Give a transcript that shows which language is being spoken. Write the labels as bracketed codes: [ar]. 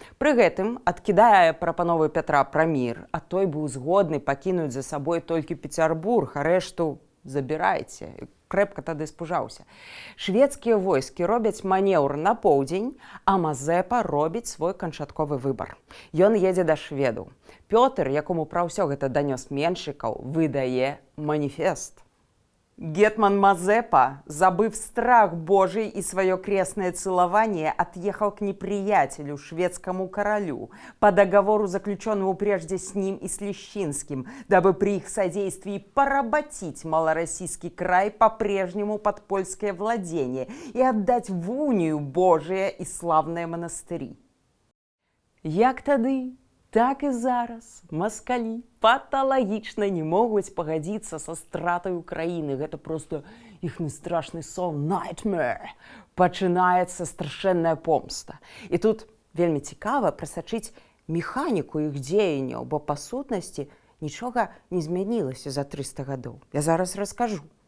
[be] Пры гэтым адкідае прапановы Пятра пра мір, а той быў згодны пакінуць за сабой толькі Пецярбург, а рэшту забірайце. Крэпка тады спужаўся. Шведскія войскі робяць манеўр на поўдзень, а Мазэпа робіць свой канчатковы выбар. Ён едзе да шведаў. Пётр, якому пра ўсё гэта данёс Меншыкаў, выдае маніфест. [ru] Гетман Мазэпа, забыв страх Божий и свое крестное целование, отъехал к неприятелю, шведскому королю, по договору, заключенному прежде с ним и с Лещинским, дабы при их содействии поработить малороссийский край по-прежнему под польское владение и отдать в унию Божие и славные монастыри. [be] Як тады, так і зараз маскалі паталагічна не могуць пагадзіцца са стратай Украіны. Гэта просто іхны страшны сон, nightmare. Пачынаецца страшэнная помста. І тут вельмі цікава прасачыць механіку іх дзеянняў, бо па сутнасці нічога не змянілася за 300 гадоў. Я зараз раскажу.